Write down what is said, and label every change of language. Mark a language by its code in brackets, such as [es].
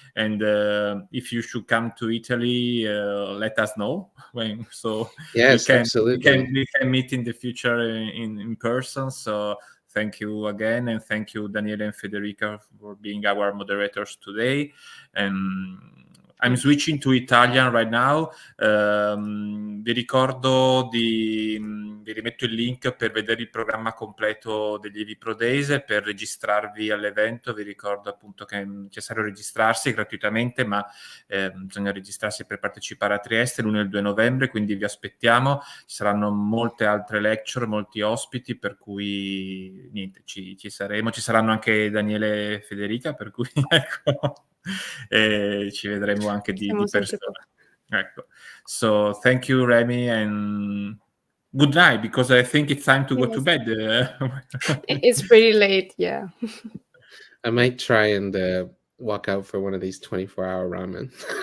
[en] And if you should come to Italy, let us know. Yes, absolutely. We can meet in the future in person. So thank you again, and thank you, Daniele and Federica, for being our moderators today. And I'm switching to Italian right now. [it] Vi ricordo vi rimetto il link per vedere il programma completo degli Evi Pro Days, per registrarvi all'evento. Vi ricordo appunto che è necessario registrarsi gratuitamente, ma bisogna registrarsi per partecipare a Trieste l'1 e il 2 novembre, quindi vi aspettiamo. Ci saranno molte altre lecture, molti ospiti, per cui niente, ci saremo. Ci saranno anche Daniele e Federica, per cui ecco. Ci vedremo anche di persona. Ecco. [en] So thank you, Remy, and good night, because I think it's time to go to bed. It's pretty late, yeah. I might try and walk out for one of these 24-hour ramen.